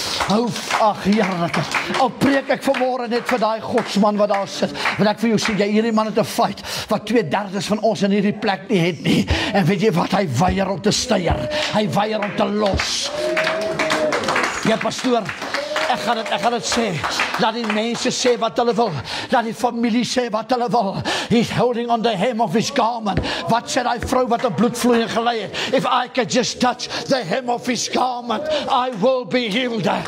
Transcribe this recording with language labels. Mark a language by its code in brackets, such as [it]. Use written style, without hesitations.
[af] Ag heerlike, al preek ek vanmôre net vir daai godsman wat daar sit, want ek vir jou sê, jy hierdie man het 'n fight, wat 2/3 van ons in hierdie plek nie het nie, en weet jy wat, hy weier om te steier, hy weier om te los. Ja, pastoor, ek gaan dit sê, laat die mense sê wat hulle wil, laat die familie sê wat hulle wil. [en] He's holding on the hem of his garment. [af] Wat sê die vrou wat 'n bloedvloeiing gelei het? [en] If I can just touch the hem of his garment, I will be healed.